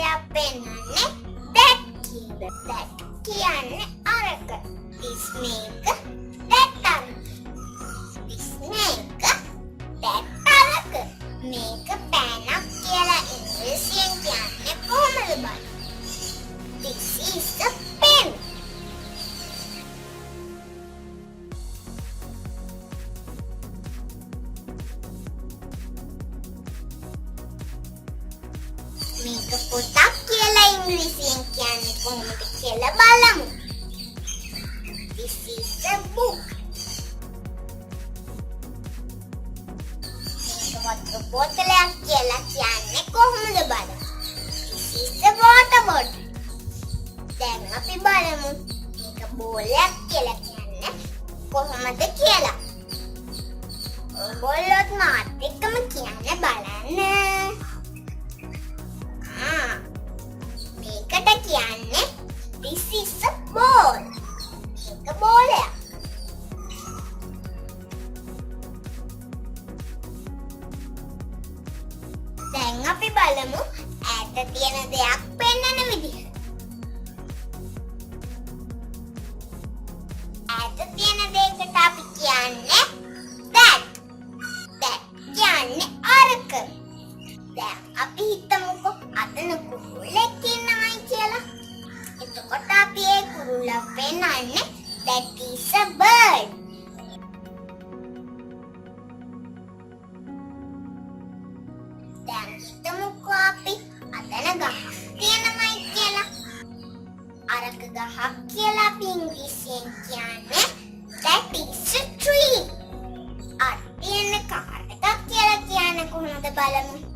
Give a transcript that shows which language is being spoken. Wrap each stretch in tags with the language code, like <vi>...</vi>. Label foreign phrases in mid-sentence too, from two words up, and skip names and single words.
<si>පෙන්වන්නේ that කියලා. that කියන්නේ අරක. this මේක that අරක. this මේක that අරක. මේක පෑනක් කියලා ඉංග්‍රීසියෙන් කියන්නේ කොහොමද බලන්න.</si> <en>this is a pen.</en> <si>මේක පොතක් කියලා ඉංග්‍රීසියෙන් කියන්නේ කොහොමද කියලා බලමු.</si> <en>This is a book.</en> <si>මේක වතුර බෝතලයක් කියලා කියන්නේ කොහොමද බලමු.</si> <en>This is a water bottle.</en> <si>දැන් අපි බලමු මේක බෝලයක් කියලා කියන්නේ කොහොමද කියලා. ඔයගොල්ලොත් මාත් එක්කම කියන්න බලන්න. මේකට කියන්නේ</si> <en>this is a ball.</en> <si>මේක බෝලයක්. දැන් අපි බලමු ඈත තියෙන දෙයක් පෙන්වන විදිහ. ඈත තියෙන දෙයකට අපි කියන්නේ that. that කියන්නේ අරක. දැන් අපි හිතමුකෝ අතන කුරුල්ලෙක් ඉන්නවයි කියලා. එතකොට අපි ඒ කුරුල්ලා පෙන්වන්නේ</si> <en>that is a bird.</en> <si>දැන් හිතමුකෝ අපි අතන ගහක් තියෙනවයි කියලා. අරක ගහක් කියලා අපි ඉංග්‍රීසියෙන් කියන්නේ</si> <en>that is a tree.</en> <si>අර තියෙන කාර් එකක් කියලා කියන්නේ කොහොමද බලමු.</si>